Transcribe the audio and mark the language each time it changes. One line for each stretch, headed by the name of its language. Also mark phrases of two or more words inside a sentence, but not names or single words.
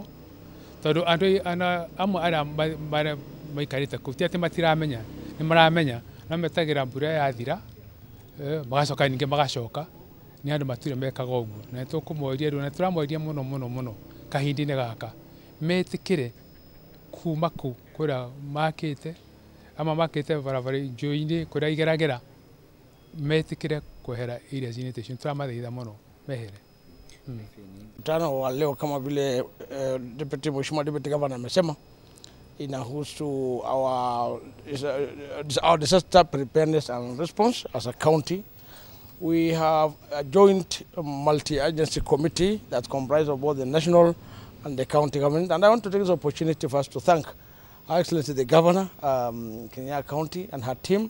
Kikuyu: tondũ andũ amwe arĩa maikarĩte kũu ti atĩ matiramenya nĩ maramenya no metagĩra mbura yathira magacoka ningĩ magacoka nĩ andũ matirĩ mekaga ũguo na nĩtũkũmoria rĩu na tũramoria mũno kahinda-inĩ gaka metĩkĩre kuma kũu kũrĩa makĩte ama makĩte barabara njũĩ-inĩ kũrĩa igeragera metĩkĩre kwehera areas inĩ icio tũramathaitha mũno mehere.
Swahili: Mkutano wa leo kama vile Mheshimiwa
English: Deputy Governor
Swahili: amesema inahusu
English: our disaster preparedness and response as a county. We have a joint multi-agency committee that comprises of both the national and the county government. And I want to take this opportunity first to thank Her Excellency the Governor, Kirinyaga County and her team.